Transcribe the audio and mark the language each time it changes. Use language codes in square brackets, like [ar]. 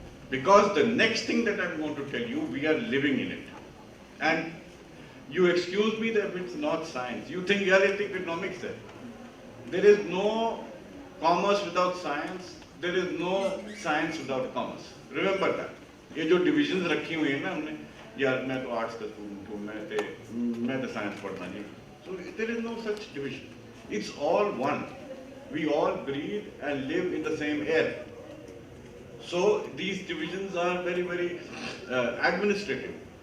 [en] Because the next thing that I'm going to tell you, we are living in it. And you excuse me that it's not science. You think we are in economics there. There is no commerce without science. There is no science without commerce. Remember that. [hi] ये जो divisions रखी हुई हैं ना हमने, यार मैं तो arts का student हूँ, मैं तो science पढ़ता नहीं. [en] So there is no such division. It's all one. We all breathe and live in the same air. So these divisions are very, very administrative.